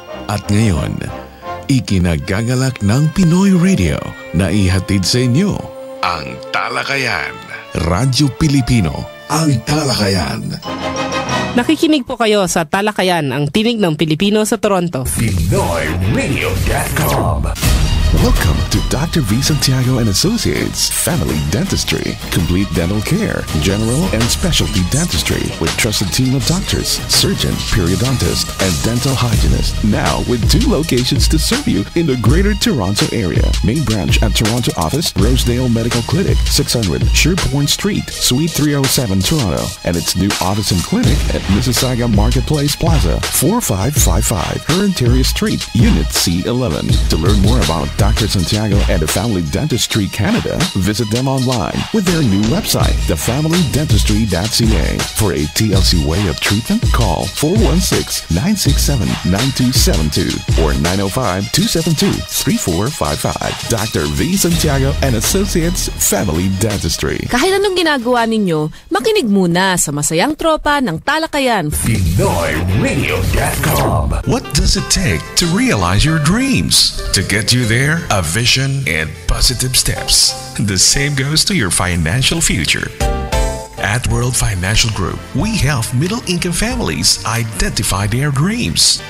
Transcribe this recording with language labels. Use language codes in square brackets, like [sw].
[tl] At ngayon, ikinagagalak ng Pinoy Radio na ihatid sa inyo ang Talakayan. Radyo Pilipino, ang Talakayan. Nakikinig po kayo sa Talakayan, ang tinig ng Pilipino sa Toronto. [en] PinoyRadio.com. Welcome to Dr. V. Santiago and Associates Family Dentistry. Complete dental care, general and specialty dentistry with trusted team of doctors, surgeon, periodontists, and dental hygienists. Now with 2 locations to serve you in the Greater Toronto area. Main branch at Toronto office, Rosedale Medical Clinic, 600 Sherbourne Street, Suite 307, Toronto. And its new office and clinic at Mississauga Marketplace Plaza, 4555 Herentaria Street, Unit C11. To learn more about Dr. Santiago and the Family Dentistry Canada, visit them online with their new website, thefamilydentistry.ca. For a TLC way of treatment, call 416-967-9272 or 905-272-3455. Dr. V. Santiago and Associates Family Dentistry. [tl] Kahit anong ginagawa ninyo, makinig muna sa masayang tropa ng Talakayan. [en] PinoyRadio.com. What does it take to realize your dreams? To get you there, a vision and positive steps. The same goes to your financial future. At World Financial Group, we help middle-income families identify their dreams.